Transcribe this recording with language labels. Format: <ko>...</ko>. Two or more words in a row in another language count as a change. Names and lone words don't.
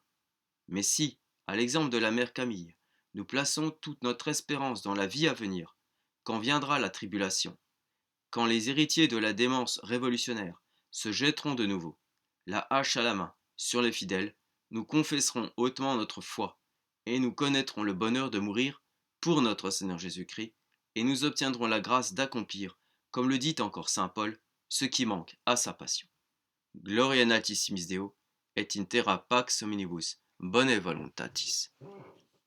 <fr>Mais si, à l'exemple de la mère Camille, nous plaçons toute notre espérance dans la vie à venir, quand viendra la tribulation, quand les héritiers de la démence révolutionnaire se jetteront de nouveau, la hache à la main, sur les fidèles, nous confesserons hautement notre foi, et nous connaîtrons le bonheur de mourir pour notre Seigneur Jésus-Christ, et nous obtiendrons la grâce d'accomplir, comme le dit encore saint Paul, ce qui manque à sa passion.</fr> <la>Gloria natissimis Deo, et in terra pax hominibus bone voluntatis.</la>